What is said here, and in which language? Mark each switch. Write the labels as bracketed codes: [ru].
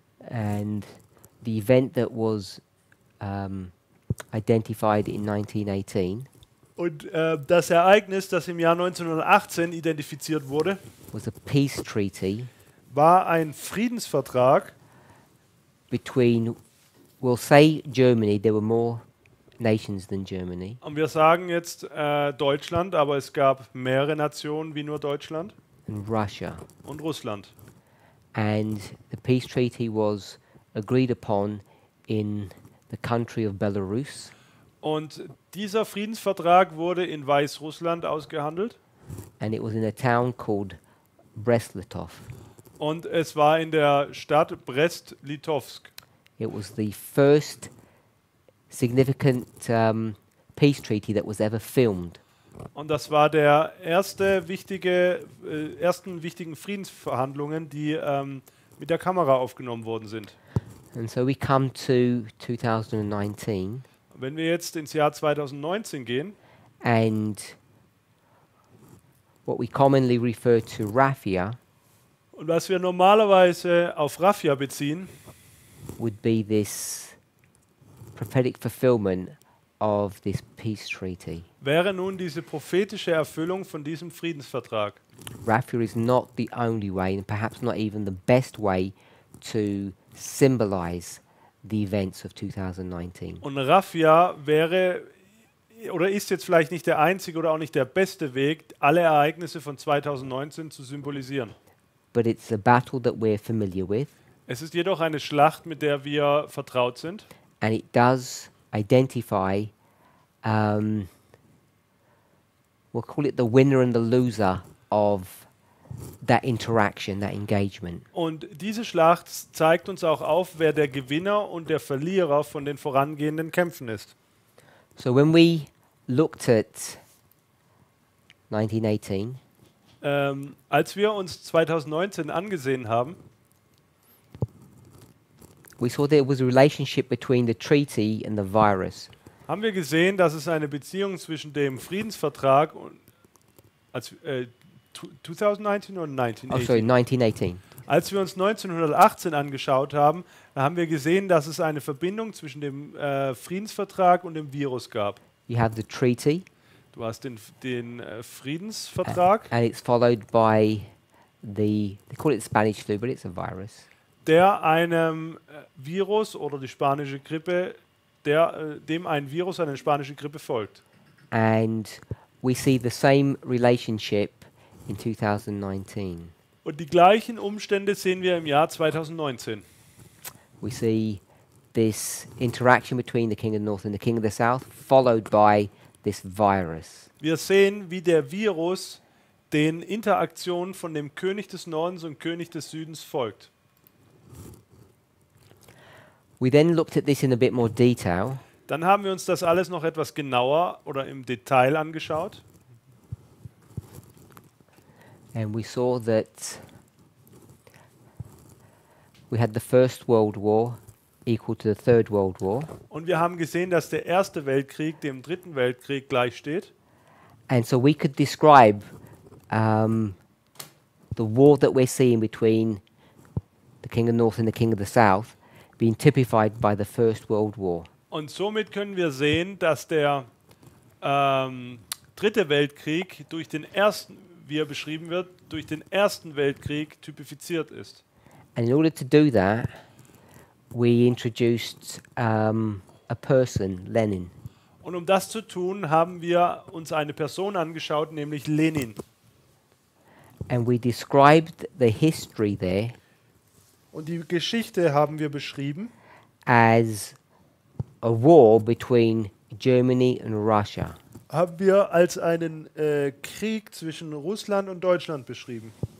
[en] And the event that was identified in 1918 [de] Und das Ereignis, das im Jahr 1918 identifiziert wurde, [en] was a peace treaty [de] war ein Friedensvertrag [en] between, we'll say Germany, there were more nations than Germany, [de] und wir sagen jetzt Deutschland, aber es gab mehrere Nationen wie nur Deutschland [en] and Russia. [de] und Russland. [en] And the peace treaty was agreed upon in the country of Belarus. [de] Und dieser Friedensvertrag wurde in Weißrussland ausgehandelt [en] And it was in a town called Brest, Litovsk. [de] und es war in der Stadt Brest, Litovsk. [en] It was the first significant peace treaty that was ever filmed. [de] Und das war der ersten wichtigen Friedensverhandlungen, die mit der Kamera aufgenommen worden sind. [en] And so we come to 2019, [de] Wenn wir jetzt ins Jahr 2019 gehen [en] and what we commonly refer to Raphia [de] und was wir normalerweise auf Raphia beziehen, [en] would be this prophetic fulfillment of this peace treaty. [de] wäre nun diese prophetische Erfüllung von diesem Friedensvertrag. [en] Raphia is not the only way, and perhaps not even the best way, to symbolize the events of 2019. [de] Und Raphia wäre oder ist jetzt vielleicht nicht der einzige oder auch nicht der beste Weg, alle Ereignisse von 2019 zu symbolisieren. [en] But it's a battle that we're familiar with, [de] Es ist jedoch eine Schlacht, mit der wir vertraut sind. [en] and it does identify, we'll call it the winner and the loser of that interaction, that engagement. [de] Und diese Schlacht zeigt uns auch auf, wer der Gewinner und der Verlierer von den vorangehenden Kämpfen ist. [en] So when we looked at 1918, [de] Als wir uns 2019 angesehen haben, [en] we saw there was a relationship between the treaty and the virus. [de] haben wir gesehen, dass es eine Beziehung zwischen dem Friedensvertrag und 2019 oder [en] Oh, sorry, 1918. [de] Als wir uns 1918 angeschaut haben, da haben wir gesehen, dass es eine Verbindung zwischen dem Friedensvertrag und dem Virus gab. [en] You have the treaty, [de] Du hast den Friedensvertrag, [en] and it's followed by they call it Spanish flu, but it's a virus. [de] der einem Virus oder die spanische Grippe, dem ein Virus, eine spanische Grippe folgt. [en] And we see the same relationship in 2019. [de] Und die gleichen Umstände sehen wir im Jahr 2019. [en] We see this interaction between the King of the North and the King of the South, followed by this virus. [de] Wir sehen, wie der Virus den Interaktionen von dem König des Nordens und König des Südens folgt. [en] We then looked at this in a bit more detail, [de] Dann haben wir uns das alles noch etwas genauer oder im Detail angeschaut. [en] and we saw that we had the First World War equal to the Third World War, [de] Und wir haben gesehen, dass der Erste Weltkrieg dem Dritten Weltkrieg gleichsteht. [en] and so we could describe the war that we're seeing between the King of the North and the King of the South being typified by the First World War. [de] Und somit können wir sehen, dass der Dritte Weltkrieg durch den Ersten, wie er beschrieben wird, durch den Ersten Weltkrieg typifiziert ist. [en] And in order to do that, we introduced a person, Lenin. [de] Und um das zu tun, haben wir uns eine Person angeschaut, nämlich Lenin. [en] And we described the history there [de] Und die Geschichte haben wir beschrieben [en] as a war between Germany and Russia. [de] haben wir als einen Krieg zwischen Russland und Deutschland beschrieben.